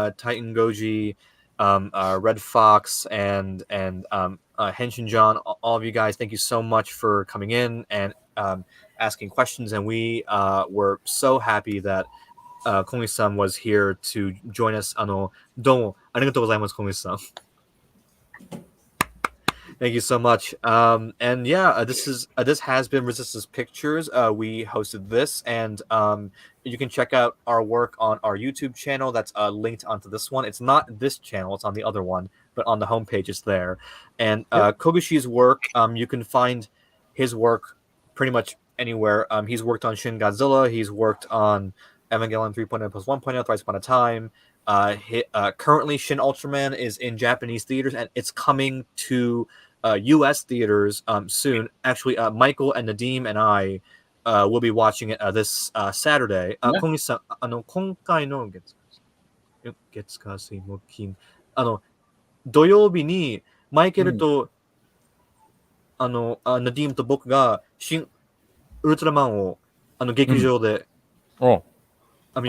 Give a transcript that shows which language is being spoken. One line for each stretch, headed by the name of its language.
English: Titan Goji, Red Fox, and Henshin John, all of you guys, thank you so much for coming in and asking questions. And we were so happy that Kongi-san was here to join us.
Japanese: どうもありがとうございます、
English: Kongi-san. Thank you so much. And yeah, this has been Resistance Pictures. We hosted this, and you can check out our work on our YouTube channel. That's linked onto this one. It's not this channel; it's on the other one, but on the homepage it's there. And Kogushi's work, you can find his work pretty much anywhere. He's worked on Shin Godzilla. He's worked on Evangelion 3.0 plus 1.0, Thrice Upon a Time. Currently, Shin Ultraman is in Japanese theaters, and it's coming to U.S. theaters soon. Actually, Michael and Nadim and I will be watching it this Saturday.
Japanese: 小西さん、今回の月火水木金土曜日にマイケルと、ナディームと僕が新ウルトラマンを劇場で見ます、ね。